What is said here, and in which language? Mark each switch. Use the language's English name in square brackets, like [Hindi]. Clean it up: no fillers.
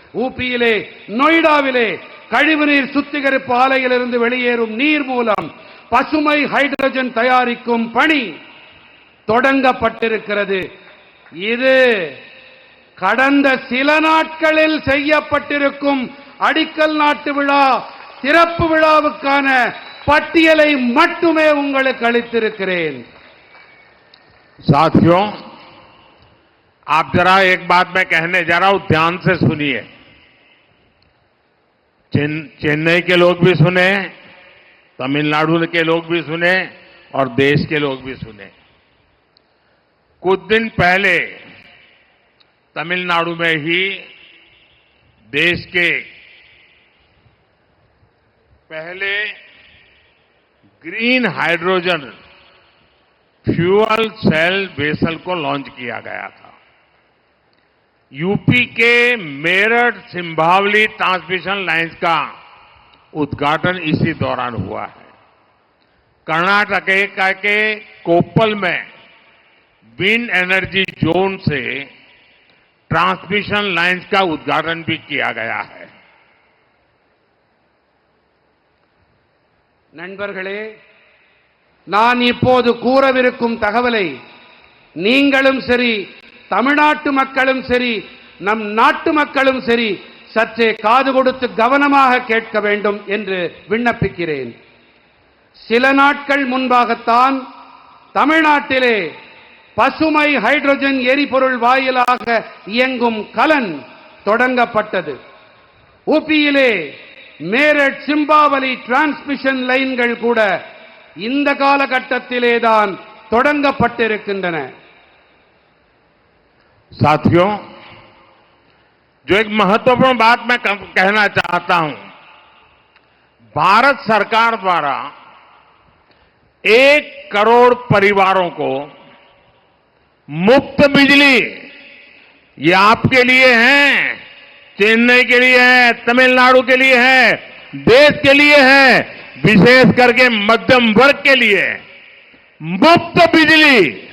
[Tamil] ஊபியிலே நொய்டாவிலே கழிவுநீர் சுத்திகரிப்பு ஆலையிலிருந்து வெளியேறும் நீர் மூலம் பசுமை ஹைட்ரஜன் தயாரிக்கும் பணி தொடங்கப்பட்டிருக்கிறது. இது கடந்த சில நாட்களில் செய்யப்பட்டிருக்கும் அடிக்கல் நாட்டு விழா திறப்பு விழாவுக்கான பட்டியலை மட்டுமே உங்களுக்கு அளித்திருக்கிறேன். [Hindi] साथियों, आप जरा एक बात मैं कहने जा रहा हूं, ध्यान से सुनिए। चेन्नई के लोग भी सुने, तमिलनाडु के लोग भी सुने और देश के लोग भी सुने। कुछ दिन पहले तमिलनाडु में ही देश के पहले green hydrogen fuel cell vessel को लॉन्च किया गया था। यूपी के मेरठ सिंभावली ट्रांसमिशन लाइंस का उद्घाटन इसी दौरान हुआ है। कर्नाटक के कोप्पल में विंड एनर्जी जोन से ट्रांसमिशन लाइन्स का उद्घाटन भी किया गया है। [Tamil] நண்பர்களே, நான் இப்போது கூறவிருக்கும் தகவலை நீங்களும் சரி, தமிழ்நாட்டு மக்களும் சரி, நம் நாட்டு மக்களும் சரி சற்றே காது கொடுத்து கவனமாக கேட்க வேண்டும் என்று விண்ணப்பிக்கிறேன். சில நாட்கள் முன்பாகத்தான் தமிழ்நாட்டிலே பசுமை ஹைட்ரஜன் எரிபொருள் வாயிலாக இயங்கும் கலன் தொடங்கப்பட்டது. ஊபியிலே மேரட் சிம்பாவலி டிரான்ஸ்மிஷன் லைன்கள் கூட இந்த காலகட்டத்திலேதான் தொடங்கப்பட்டிருக்கின்றன. [Hindi] साथियों, जो एक महत्वपूर्ण बात मैं कहना चाहता हूं, भारत सरकार द्वारा 1 करोड़ परिवारों को मुफ्त बिजली, ये आपके लिए है, चेन्नई के लिए है, तमिलनाडु के लिए है, देश के लिए है, विशेष करके मध्यम वर्ग के लिए मुफ्त बिजली,